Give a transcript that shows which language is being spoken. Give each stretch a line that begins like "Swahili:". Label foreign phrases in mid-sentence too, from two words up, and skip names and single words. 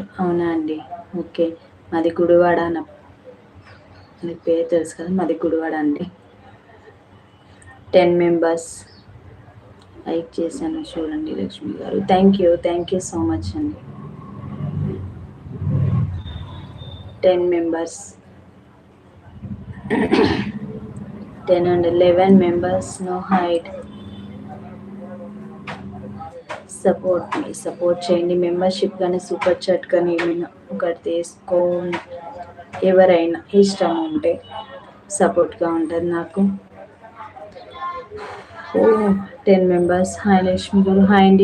Telugu: అవునా అండి, ఓకే. మాది గుడివాడ. మీ పేరు తెలుసు కదా, మాది గుడివాడ అండి. 10 మెంబర్స్ లైక్ చేశాను చూడండి లక్ష్మి గారు.
English: thank you so much అండి. 10 మెంబర్స్ 10 and 11 members no hide.
Telugu: సపోర్ట్ చేయండి. మెంబర్షిప్ కానీ
English: super chat
Telugu: కానీ ఏమైనా ఒకటి తీసుకో, ఎవరైనా ఇష్టం ఉంటే సపోర్ట్గా ఉంటుంది నాకు. 10 మెంబర్స్. హాయ్ లక్ష్మి గారు. హాయ్ అండి.